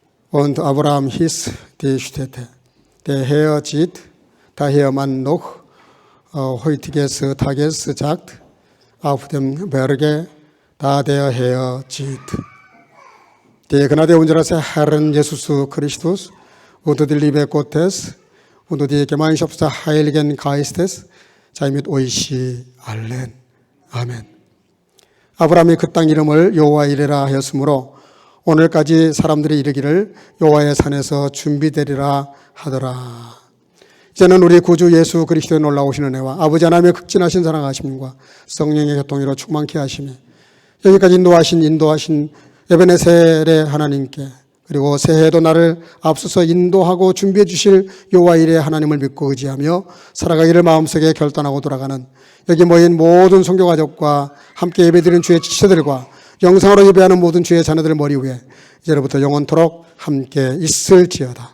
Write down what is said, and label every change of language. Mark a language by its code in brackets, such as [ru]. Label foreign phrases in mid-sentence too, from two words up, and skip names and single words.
[de] Und Abraham hieß die Städte. Der Herr sieht, daher man noch heutiges Tages sagt, auf dem Berge, da der Herr sieht. Die Gnade unseres Herrn Jesus Christus und die Liebe Gottes und die Gemeinschaft des Heiligen Geistes sei mit euch allen. [ko] 아멘. 아브라함이 그 땅 이름을 여호와이레라 하였으므로 오늘까지 사람들이 이르기를 여호와의 산에서 준비되리라 하더라. 이제는 우리 구주 예수 그리스도의 놀라우신 은혜와 아버지 하나님의 극진하신 사랑하심과 성령의 교통으로 충만케 하시며 여기까지 인도하신 에베네셀의 하나님께 그리고 새해에도 나를 앞서서 인도하고 준비해 주실 여호와 이레의 하나님을 믿고 의지하며 살아가기를 마음속에 결단하고 돌아가는 여기 모인 모든 선교 가족과 함께 예배드리는 주의 지체들과 영상으로 예배하는 모든 주의 자녀들 머리 위에 이제로부터 영원토록 함께 있을지어다.